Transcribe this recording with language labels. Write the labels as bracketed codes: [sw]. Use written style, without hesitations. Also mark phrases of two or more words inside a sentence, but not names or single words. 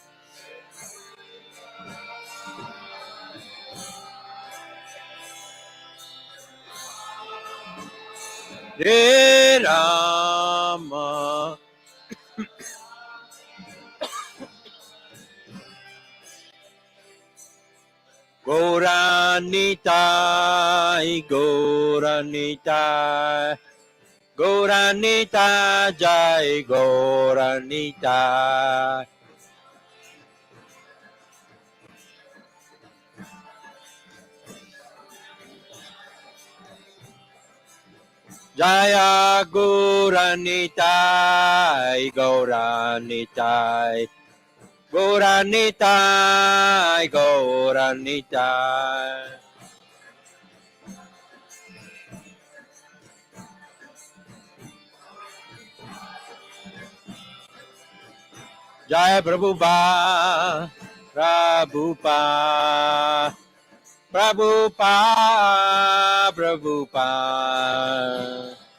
[sa] Hare Rama, Gauranitai, Gauranitai, Gauranitai, Jai Gauranitai. Jaya Gauranitai, Gauranitai, Gauranitai, Gauranitai. Jaya Prabhupada, Prabhupada, Prabhupada, Prabhupada.